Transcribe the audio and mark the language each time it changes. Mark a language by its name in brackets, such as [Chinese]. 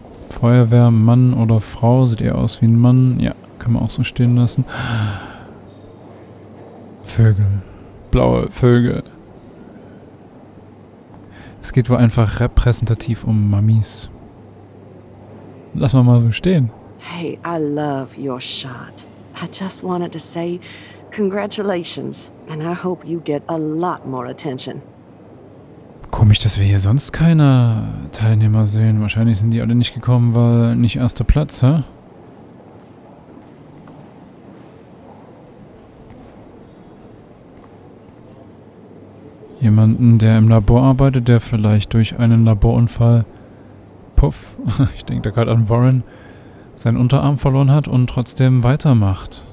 [German] Feuerwehr, Mann oder Frau, sieht eher aus wie ein Mann, ja, kann man auch so stehen lassen. Vögel, blaue Vögel. Es geht wohl einfach repräsentativ um Mamis. Lass mal so stehen. [English] Hey, I love your shot. I just wanted to say congratulations, and I hope you get a lot more attention. [German] Komisch, dass wir hier sonst keine Teilnehmer sehen. Wahrscheinlich sind die alle nicht gekommen, weil nicht erster Platz, hä? Jemanden, der im Labor arbeitet, der vielleicht durch einen Laborunfall, puff, ich denke da gerade an Warren, seinen Unterarm verloren hat und trotzdem weitermacht.